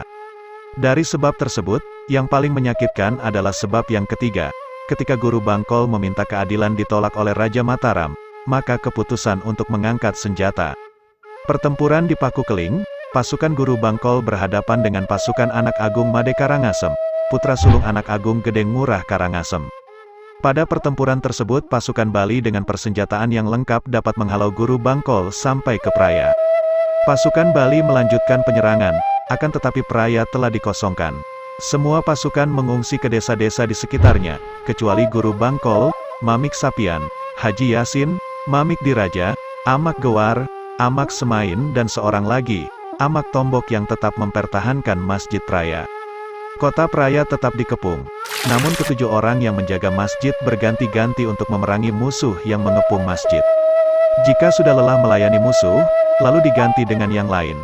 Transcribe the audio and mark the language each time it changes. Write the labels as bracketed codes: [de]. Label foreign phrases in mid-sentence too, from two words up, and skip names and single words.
[id] Dari sebab tersebut, yang paling menyakitkan adalah sebab yang ketiga. Ketika Guru Bangkol meminta keadilan ditolak oleh Raja Mataram, maka keputusan untuk mengangkat senjata. Pertempuran di Paku Keling, pasukan Guru Bangkol berhadapan dengan pasukan Anak Agung Made Karangasem, putra sulung Anak Agung Gedeng Ngurah Karangasem. Pada pertempuran tersebut pasukan Bali dengan persenjataan yang lengkap dapat menghalau Guru Bangkol sampai ke Praya. Pasukan Bali melanjutkan penyerangan, akan tetapi Praya telah dikosongkan. Semua pasukan mengungsi ke desa-desa di sekitarnya, kecuali Guru Bangkol, Mamik Sapian, Haji Yasin, Mamik Diraja, Amak Gewar, Amak Semain dan seorang lagi, Amak Tombok yang tetap mempertahankan Masjid Praya. Kota Praya tetap dikepung, namun ketujuh orang yang menjaga masjid berganti-ganti untuk memerangi musuh yang mengepung masjid. Jika sudah lelah melayani musuh, lalu diganti dengan yang lain.